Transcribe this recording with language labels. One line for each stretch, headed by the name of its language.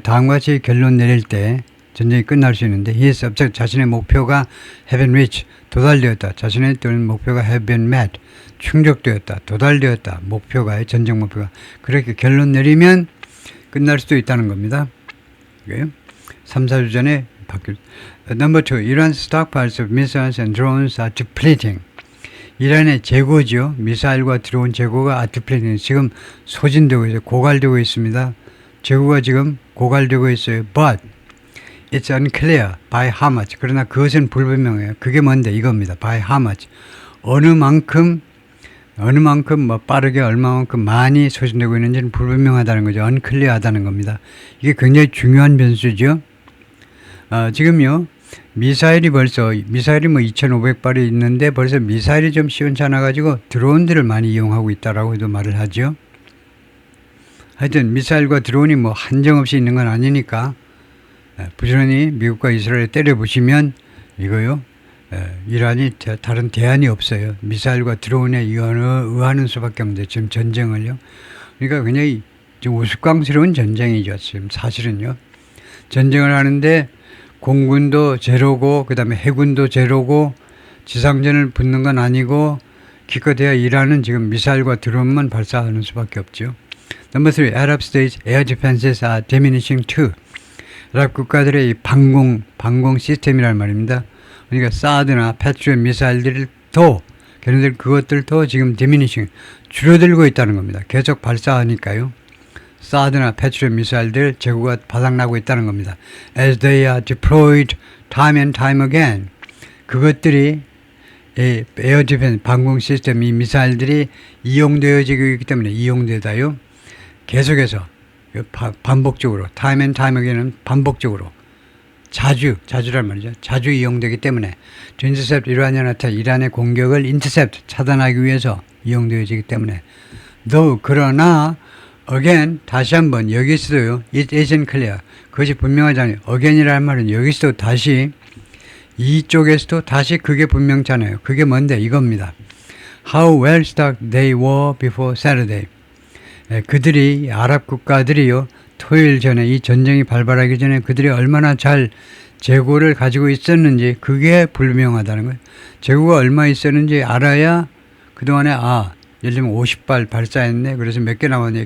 Korean: 다음과 같이 결론 내릴 때 전쟁이 끝날 수 있는데
English: his object
Korean: 자신의 목표가
English: have been reached
Korean: 도달되었다. 자신의 또는 목표가
English: have been met
Korean: 충족되었다. 도달되었다. 목표가 전쟁 목표가 그렇게 결론 내리면 끝날 수도 있다는 겁니다. 3, 4주 전에 바뀔.
English: Number 2. Iran's stockpiles of missiles and drones are depleting.
Korean: 이란의 재고죠. 미사일과 드론 재고가
English: are depleting.
Korean: 지금 소진되고 있어요. 고갈되고 있습니다. 재고가 지금 고갈되고 있어요.
English: But it's unclear by how much.
Korean: 그러나 그것은 불분명해요. 그게 뭔데? 이겁니다.
English: By how much.
Korean: 어느 만큼 뭐 빠르게 얼마만큼 많이 소진되고 있는지는 불분명하다는 거죠. unclear하다는 겁니다. 이게 굉장히 중요한 변수죠. 지금요. 미사일이 뭐 2,500발이 있는데 벌써 미사일이 좀 시원찮아 가지고 드론들을 많이 이용하고 있다라고도 말을 하죠. 하여튼 미사일과 드론이 뭐 한정없이 있는 건 아니니까 부지런히 미국과 이스라엘을 때려보시면 이거요. 이란이 다른 대안이 없어요. 미사일과 드론에 의하는 수밖에 없는데 지금 전쟁을요. 그러니까 굉장히 좀 우스꽝스러운 전쟁이죠. 지금 사실은요. 전쟁을 하는데 공군도 제로고 그다음에 해군도 제로고 지상전을 붙는 건 아니고 기껏해야 이란은 지금 미사일과 드론만 발사하는 수밖에 없죠.
English: Number 3. Arab states air defenses are diminishing too.
Korean: 아랍 국가들의 이 방공 시스템이란 말입니다. 그러니까 사드나 패트리엇 미사일들을 걔네들 그것들도 지금 diminishing 줄어들고 있다는 겁니다. 계속 발사하니까요. 사드나 패트리엇 미사일들 재고가 바닥나고 있다는 겁니다.
English: As they are deployed time and time again.
Korean: 그것들이 에어 디펜스 방공 시스템 이 미사일들이 이용되어지고 있기 때문에 이용되다요. 계속해서 반복적으로
English: time and time again
Korean: 은 반복적으로 자주란 말이죠. 자주 이용되기 때문에
English: to intercept
Korean: 이란의 공격을 intercept 차단하기 위해서 이용되어지기 때문에 though 그러나 again 다시 한번 여기서도요.
English: it isn't clear.
Korean: 그것이 분명하지 않아요. again이라는 말은 여기서도 다시 이쪽에서도 다시 그게 분명찮아요. 그게 뭔데? 이겁니다.
English: How well stocked they were before Saturday.
Korean: 그들이 아랍 국가들이요. 토요일 전에 이 전쟁이 발발하기 전에 그들이 얼마나 잘 재고를 가지고 있었는지 그게 불명하다는 거예요. 재고가 얼마 있었는지 알아야 그동안에 예를 들면 50발 발사했네. 그래서 몇 개 남았네.